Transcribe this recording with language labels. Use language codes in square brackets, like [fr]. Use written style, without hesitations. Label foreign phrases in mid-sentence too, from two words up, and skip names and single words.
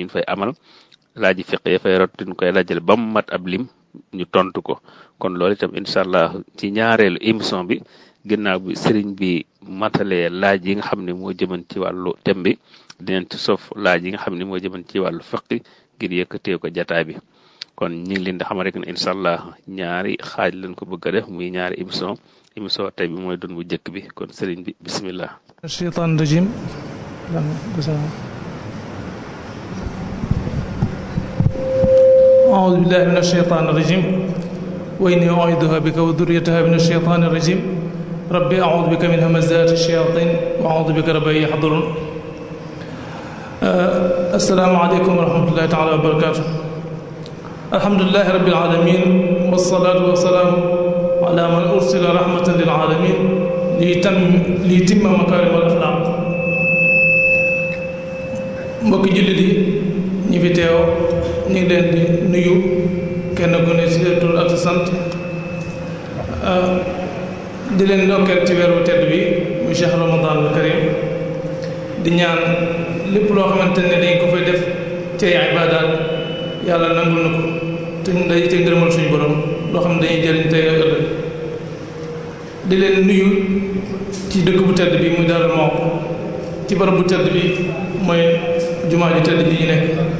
[wo] ñu fay amal laaj fiq ya fay rot ñu koy laajal ba mu mat ab lim ñu tontu ko kon loolu itam [ar] إن شاء الله [wo] ci ñaareelu émission bi ginnaaw bi sëriñ bi matalee laaj yi nga xam ne moo jëman ci wàllu thème bi dinañ ci sof laaj yi nga xam ne moo jëman ci wàllu fiq ngir yëkkatee ko jataay bi kon ñu ngi leen di xam rek ne [ar] إن شاء الله [wo] ñaari xaaj lañ ko bëgg a def muy ñaari émission tey bi mooy doon bu njëkk bi kon sëriñ bi bismillah. [ar] الشيطان الرجيم أعوذ بالله من الشيطان الرجيم وإني أعيذها بك وذريتها من الشيطان الرجيم ربي أعوذ بك من همزات الشياطين وأعوذ بك رب أن يحضرون السلام عليكم ورحمة الله تعالى وبركاته الحمد لله رب العالمين والصلاة والسلام على من أرسل رحمة للعالمين ليتم مكارم الأخلاق [wo] mbokki jullit yi ñi fi teew ñu ngi leen di nuyu kenn ku ne ci tur ak sant di leen ndokkeel ci weeru tedd bi muy Cheikh [ar] رمضان الكريم [wo] di ñaan lépp loo xamante ne dañ ko fay def ci ay ibaadaat yàlla nangul na ko te ñu day te ngërëmal suñu borom loo xam ne dañuy jëriñ tey ëllëg di leen nuyu ci dëkk bu tedd bi muy Darou Mouhty ci barab bu tedd bi mooy jumaa ji tedd ji ñu nekk